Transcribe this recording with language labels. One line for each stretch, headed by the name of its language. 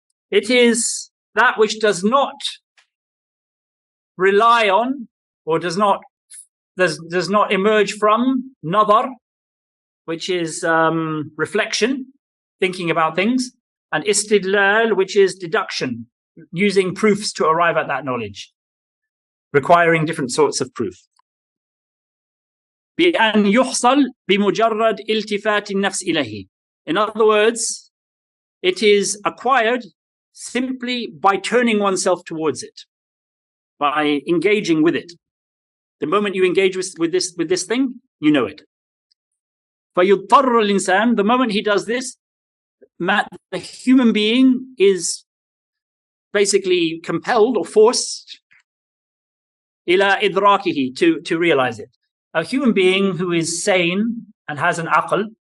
English: It is that which does not rely on or does not emerge from nadar, which is reflection, thinking about things, and istidlal, which is deduction, using proofs to arrive at that knowledge, requiring different sorts of proof.
Arabic: بأن يحصل بمجرد التفات النفس إليه.
English: In other words, it is acquired simply by turning oneself towards it, by engaging with it. The moment you engage with this thing, you know it.
Arabic: فَيُضْطَرُّ الْإِنسان,
English: the moment he does this, the human being is basically compelled or forced
Arabic: إِلَى إِدْرَاكِهِ,
English: to realize it. A human being who is sane and has an aql